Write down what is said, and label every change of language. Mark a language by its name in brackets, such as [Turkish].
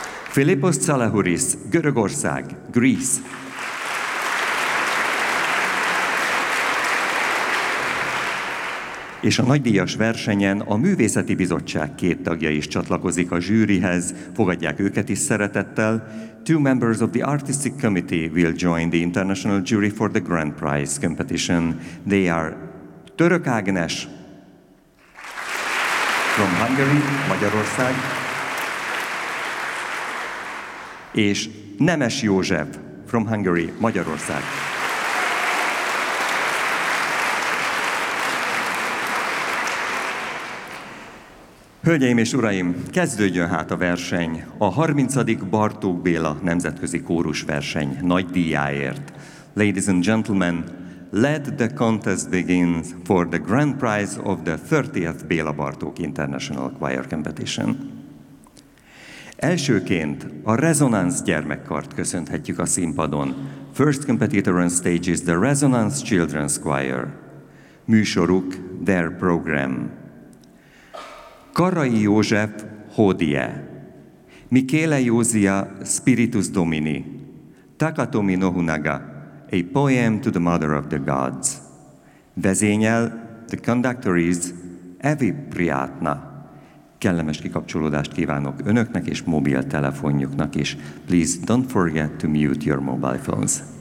[Hungarian] Filippos Tsalahouris, Görögország, Greece. És a nagydíjas versenyen a Művészeti Bizottság két tagja is csatlakozik a zsűrihez, fogadják őket is szeretettel. [English] Two members of the Artistic Committee will join the International Jury for the Grand Prize Competition. They are Török Ágnes from Hungary, [Hungarian] Magyarország, és [English] Nemes József from Hungary, Magyarország. [Hungarian] Hölgyeim és uraim, kezdődjön hát a verseny, a 30. Bartók Béla Nemzetközi Kórus Verseny nagy díjáért. [English] Ladies and gentlemen, let the contest begin for the grand prize of the 30th Béla Bartók International Choir Competition. [Hungarian] Elsőként a Resonance gyermekkart köszönhetjük a színpadon. [English] First competitor on stage is the Resonance Children's Choir. [Hungarian] Műsoruk, [English] their program. [Hungarian] Karai József, Hódie. [English] Michele Józia, Spiritus Domini. Takatomi Nohunaga, A Poem to the Mother of the Gods. [Hungarian] Vezényel, [English] the conductor is Evi Priyatna. [Hungarian] Kellemes kikapcsolódást kívánok önöknek és mobiltelefonjuknak is. [English] Please don't forget to mute your mobile phones.